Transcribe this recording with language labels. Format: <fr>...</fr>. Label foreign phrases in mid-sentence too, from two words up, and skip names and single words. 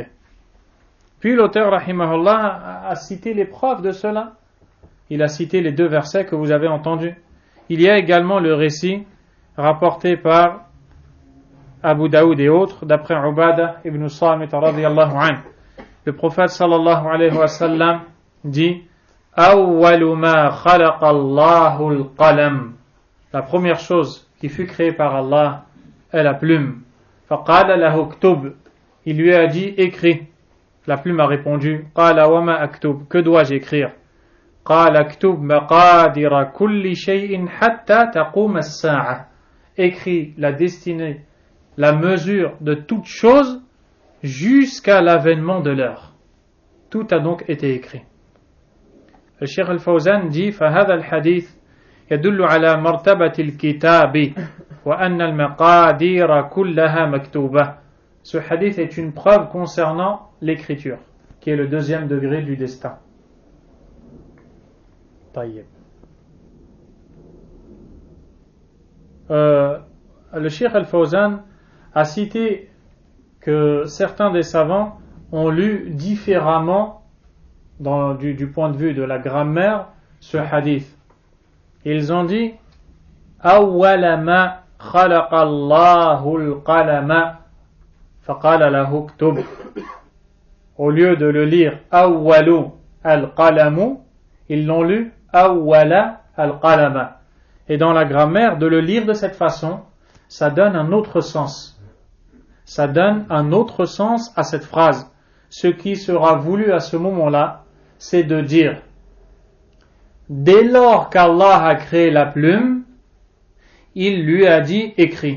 <fr>Puis l'auteur rahimahullah a cité les preuves de cela. Il a cité les 2 versets que vous avez entendus. Il y a également le récit rapporté par Abu Daoud et autres d'après Ubadah ibn Samit</fr> <ar>رضي الله عنه.</ar> <fr>Le prophète</fr> <ar>صلى الله عليه وسلم</ar> <fr>dit:</fr> <ar>أول ما خلق الله القلم.</ar> <fr>La première chose qui fut créée par Allah est la plume.</fr> <ar>فقال له اكتب.</ar> <fr>Il lui a dit: écris. La plume a répondu:</fr> <ar>قال وما أكتب.</ar> <fr>Que dois-je écrire?</fr> <ar>قال اكتب مقادير كل شيء حتى تقوم الساعة.</ar> <fr>Écris la destinée, la mesure de toute chose jusqu'à l'avènement de l'heure. Tout a donc été écrit. Le Cheikh Al-Fawzan dit:</fr> <ar>فهذا الحديث يدل على مرتبة الكتاب وأن المقادير كلها مكتوبة.</ar> <fr>Ce hadith est une preuve concernant l'écriture, qui est le 2e degré du destin.</fr> <ar>طيب.</ar> <fr>Le Cheikh Al-Fawzan a cité que certains des savants ont lu différemment du point de vue de la grammaire ce hadith. Ils ont dit:</fr> <ar>أول ما خلق الله القلم فقال له اكتب.</ar> <fr>Au lieu de le lire</fr> <ar>أول القلم,</ar> <fr>ils l'ont lu</fr> <ar>أول القلم.</ar> <fr>Et dans la grammaire, de le lire de cette façon, ça donne un autre sens. Ça donne un autre sens à cette phrase. Ce qui sera voulu à ce moment-là, c'est de dire: dès lors qu'Allah a créé la plume, il lui a dit écris.</fr>